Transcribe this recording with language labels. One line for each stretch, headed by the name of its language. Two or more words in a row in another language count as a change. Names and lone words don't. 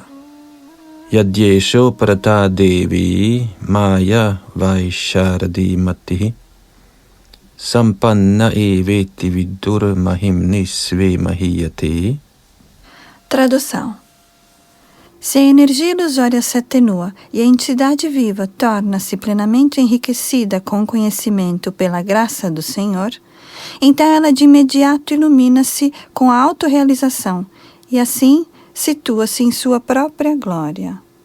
Sanskrit: यद्येषोपरता देवी माया वैशारदी मतिः सम्पन्न एवेति विदुर्महिम्नि स्वे महीयते.
Portuguese: Tradução. Se a energia ilusória se atenua e a entidade viva torna-se plenamente enriquecida com o conhecimento pela graça do Senhor, então ela de imediato ilumina-se com a autorrealização e assim situa-se em sua própria glória.